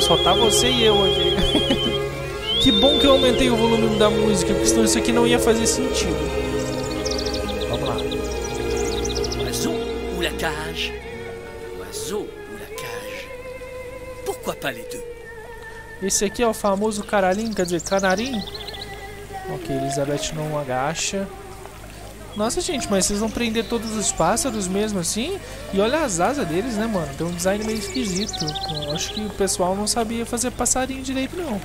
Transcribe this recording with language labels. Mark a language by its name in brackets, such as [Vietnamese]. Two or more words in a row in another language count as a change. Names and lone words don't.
[Portuguese] Só tá você e eu aqui. Que bom que eu aumentei o volume da música, porque senão isso aqui não ia fazer sentido. Vamos lá. [French] Oiseau ou la cage? Oiseau ou la cage? Pourquoi pas les deux? [Portuguese] Esse aqui é o famoso caralhinho, quer dizer, canarinho. Ok, Elizabeth não agacha. Nossa, gente, mas vocês vão prender todos os pássaros mesmo assim? E olha as asas deles, né, mano? Tem um design meio esquisito. Eu acho que o pessoal não sabia fazer passarinho direito, não.